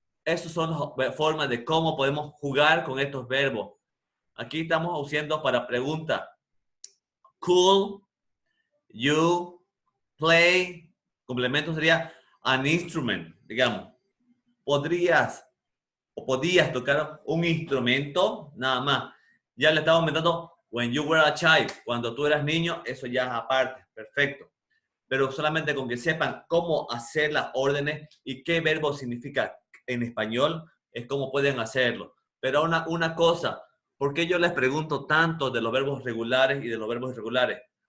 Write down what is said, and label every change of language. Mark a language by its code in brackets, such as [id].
[es] Esas son formas de cómo podemos jugar con estos verbos. Aquí estamos usando para pregunta. [en] Could you play? [es] Complemento sería [en] an instrument, [es] digamos. ¿Podrías o podías tocar un instrumento? Nada más. Ya le estamos aumentando [en] when you were a child. [es] Cuando tú eras niño, eso ya es aparte. Perfecto. Pero solamente con que sepan cómo hacer las órdenes y qué verbo significa en español, es cómo pueden hacerlo. Pero una cosa, ¿por qué yo les pregunto tanto de los verbos regulares y de los verbos irregulares?